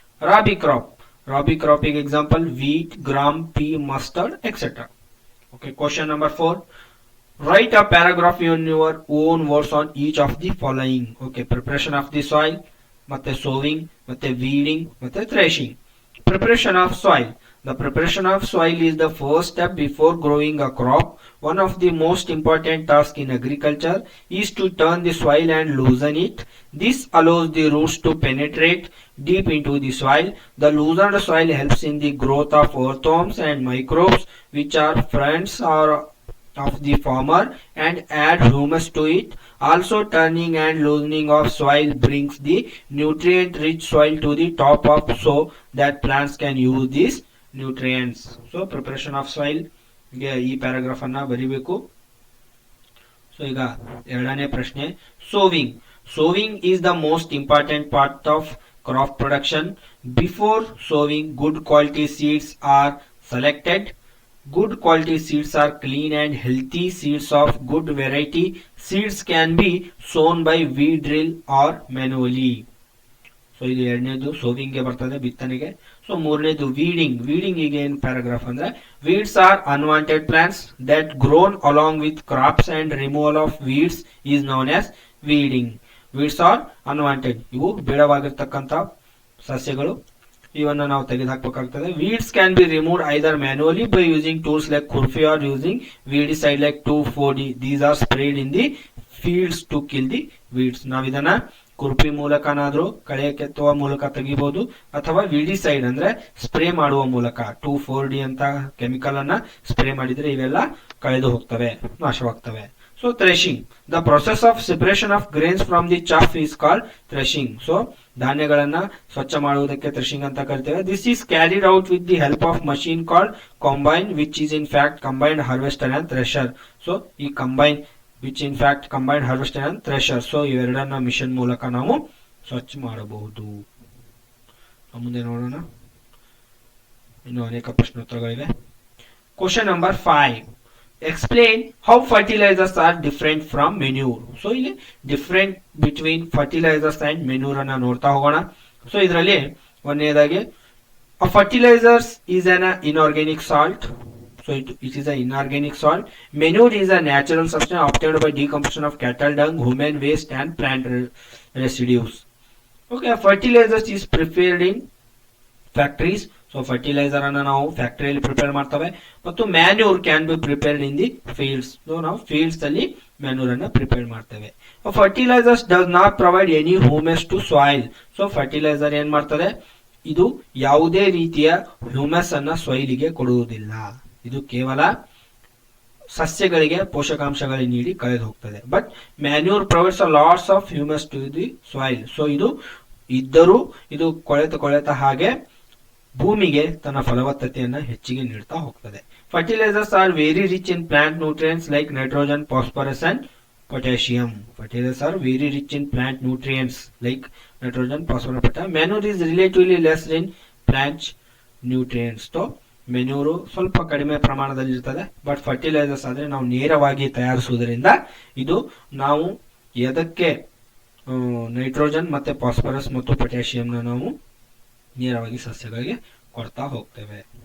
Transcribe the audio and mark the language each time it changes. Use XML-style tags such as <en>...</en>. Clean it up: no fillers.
<en>Rabi crop ಗೆ example wheat, gram, pea, mustard etcetera. Okay, question number 4, write a paragraph in your own words on each of the following. Okay, preparation of the soil, ಮತ್ತೆ sowing, ಮತ್ತೆ weeding, ಮತ್ತೆ threshing. Preparation of soil. The preparation of soil is the first step before growing a crop. One of the most important tasks in agriculture is to turn the soil and loosen it. This allows the roots to penetrate deep into the soil. The loosened soil helps in the growth of earthworms and microbes, which are friends of the farmer and add humus to it. Also, turning and loosening of soil brings the nutrient-rich soil to the top of so that plants can use this nutrients.</en> <kn>So preparation of soil ಗೆ ಈ paragraph ಅನ್ನ ಬರೀಬೇಕು. So ಈಗ 2ನೇ ಪ್ರಶ್ನೆ,</kn> <en>Sowing is the most important part of crop production. Before sowing good quality seeds are selected. Good quality seeds are clean and healthy seeds of good variety. Seeds can be sown by weed drill or manually.</en> <kn>So ಇದು 2ನೇದು sowing ಗೆ ಬರ್ತದೆ, ಬಿತ್ತನೆಗೆ.</kn> <en>so 3ನೇದು weeding</en> <kn>ಈಗ ಏನ್ paragraph ಅಂದ್ರೆ</kn> <en>Weeds are unwanted plants that grown along with crops and removal of weeds is known as weeding. Weeds are unwanted,</en> <kn>ಇವು ಬೇಡವಾಗಿರ್ತಕ್ಕಂಥ ಸಸ್ಯಗಳು, ಇವನ್ನ ನಾವು ತೆಗೆದುಹಾಕಬೇಕಾಗ್ತದೆ.</kn> <en>Weeds can be removed either manually by using tools like khurpi or using weedicide like 2,4-D. These are sprayed in the fields to kill the weeds.</en> <kn>ನಾವು ಇದನ್ನ ಕುರ್ಪಿ ಮೂಲಕನಾದ್ರೂ ಕಳೆ ಕೆತ್ತುವ ಮೂಲಕ ತೆಗಿಬಹುದು, ಅಥವಾ ವಿಡಿಸೈಡ್ ಅಂದ್ರೆ ಸ್ಪ್ರೇ ಮಾಡುವ ಮೂಲಕ 2,4-D ಅಂತ ಕೆಮಿಕಲ್ ಅನ್ನ ಸ್ಪ್ರೇ ಮಾಡಿದ್ರೆ ಇವೆಲ್ಲ ಕಳೆದು ಹೋಗ್ತವೆ, ನಾಶವಾಗ್ತವೆ. So</kn> <en>So threshing, the process of separation of grains from the chaff is called threshing.</en> <kn>So ಧಾನ್ಯಗಳನ್ನ ಸ್ವಚ್ಛ ಮಾಡುವುದಕ್ಕೆ ಥ್ರೆಶಿಂಗ್ ಅಂತ ಕರಿತೇವೆ.</kn> <en>This is carried out with the help of machine called combine which is in fact combined harvester and thresher. So ಈ combine which in fact combined harvester and thresher,</en> <kn>so ಇವೆರಡನ್ನ mission ಮೂಲಕ ನಾವು ಸ್ವಚ್ಛ ಮಾಡಬಹುದು. ಮುಂದೆ ನೋಡೋಣ, ಇನ್ನು ಅನೇಕ ಪ್ರಶ್ನೋತ್ತರಗಳಿವೆ.</kn> <en>Question number 5, explain how fertilizers are different from manure. So ಇಲ್ಲಿ different between fertilizers and manure</en> <kn>ಅನ್ನ ನೋಡ್ತಾ ಹೋಗೋಣ. ಸೊ ಇದರಲ್ಲಿ ಒಂದನೇದಾಗಿ</kn> <en>Fertilizers is an inorganic salt. So it is an inorganic salt. Manure is a natural substance obtained by decomposition of cattle dung, human waste and plant residues. Okay, fertilizers is prepared in factories.</en> <kn>So fertiliser ಅನ್ನ ನಾವು ಫ್ಯಾಕ್ಟರಿಯಲ್ಲಿ prepare ಮಾಡ್ತೇವೆ, ಮತ್ತು</kn> <en>Manure can be prepared in the fields.</en> <kn>So ನಾವು fields ಅಲ್ಲಿ manure ಅನ್ನ prepare ಮಾಡ್ತೇವೆ.</kn> <en>Fertilizers does not provide any humus to soil.</en> <kn>So fertiliser ಏನ್ ಮಾಡ್ತದೆ, ಇದು ಯಾವುದೇ ರೀತಿಯ ಹ್ಯೂಮಸ್ ಅನ್ನ ಸಾಯಿಲಿಗೆ ಕೊಡುವುದಿಲ್ಲ. ಇದು ಕೇವಲ ಸಸ್ಯಗಳಿಗೆ ಪೋಷಕಾಂಶಗಳಿಗೆ ನೀಡಿ ಕಳೆದು ಹೋಗ್ತದೆ.</kn> <en>But manure provides a lots of humus to the soil.</en> <kn>So ಇದು ಇದ್ದರೂ ಇದು ಕೊಳೆತ ಹಾಗೆ ಭೂಮಿಗೆ ತನ್ನ ಫಲವತ್ತತೆಯನ್ನು ಹೆಚ್ಚಿಗೆ ನೀಡ್ತಾ ಹೋಗ್ತದೆ.</kn> <en>Fertilizers are very rich in plant nutrients like nitrogen, phosphorus and potassium. Fertilizers are very rich in plant nutrients like nitrogen, phosphorus, potassium. Manure is relatively less in plant nutrients.</en> <kn>So manure ಸ್ವಲ್ಪ ಕಡಿಮೆ ಪ್ರಮಾಣದಲ್ಲಿ ಇರ್ತದೆ. But fertilisers ಆದ್ರೆ ನಾವು ನೇರವಾಗಿ ತಯಾರಿಸುವುದರಿಂದ ಇದು ನಾವು ಎದಕ್ಕೆ ನೈಟ್ರೋಜನ್ ಮತ್ತೆ ಫಾಸ್ಫರಸ್ ಮತ್ತು ಪೊಟ್ಯಾಷಿಯಂನ ನಾವು ನೇರವಾಗಿ ಸಸ್ಯಗಳಿಗೆ ಕೊಡ್ತಾ ಹೋಗ್ತೇವೆ.</kn>